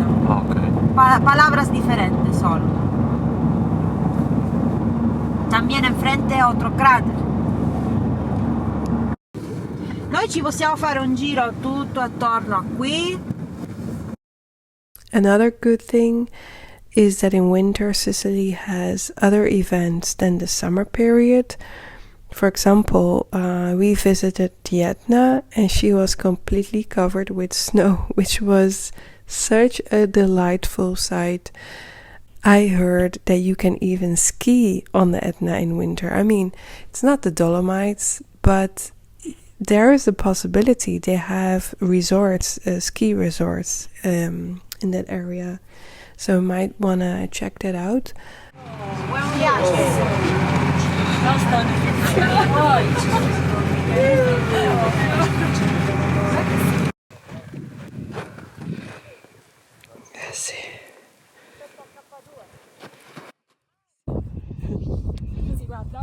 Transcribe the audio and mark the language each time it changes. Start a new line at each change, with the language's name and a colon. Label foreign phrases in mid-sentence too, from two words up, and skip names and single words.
English: Okay.
Spanish: palabras diferentes solo. También enfrente otro cráter.
Italian: Noi ci possiamo fare un giro tutto attorno a qui.
English: Another good thing is that in winter Sicily has other events than the summer period. For example, we visited the Etna and she was completely covered with snow, which was such a delightful sight. I heard that you can even ski on the Etna in winter. I mean, it's not the Dolomites, but there is a possibility. They have resorts, ski resorts in that area. So you might want to check that out.
Italian: Sì. Si guarda?